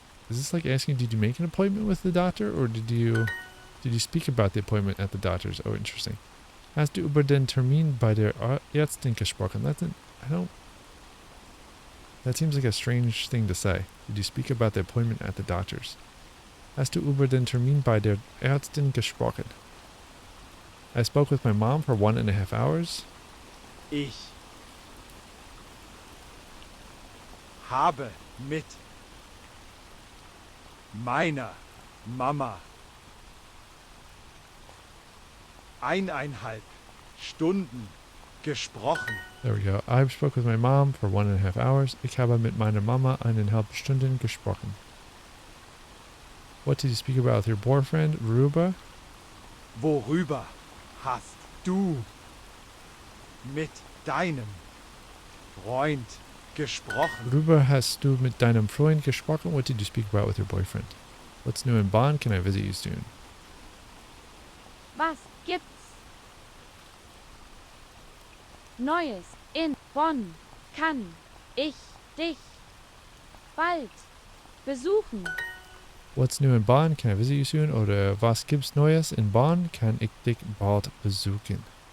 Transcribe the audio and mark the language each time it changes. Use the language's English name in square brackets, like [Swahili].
[English] Is this like asking, did you make an appointment with the doctor, or did you speak about the appointment at the doctor's? Oh, interesting. [German] Hast du über den Termin bei der Ärztin gesprochen? [English] That seems like a strange thing to say. Did you speak about the appointment at the doctor's? [German] Hast du über den Termin bei der Ärztin gesprochen? [English] I spoke with my mom for 1.5 hours. [German] Ich habe mit meiner Mama 1,5 Stunden gesprochen. [English] There we go. I spoke with my mom for 1.5 hours. [German] Ich habe mit meiner Mama 1,5 Stunden gesprochen. [English] What did you speak about with your boyfriend, Ruba? [German] Worüber hast du mit deinem Freund gesprochen? Ruba, hast du mit deinem Freund gesprochen? [English] What did you speak about with your boyfriend? What's new in Bonn? Can I visit you soon? [German] Was gibt's Neues in Bonn? Kann ich dich bald besuchen? [English] What's new in Bonn? Can I visit you soon? [German] Oder was gibt's Neues in Bonn? Kann ich dich bald besuchen?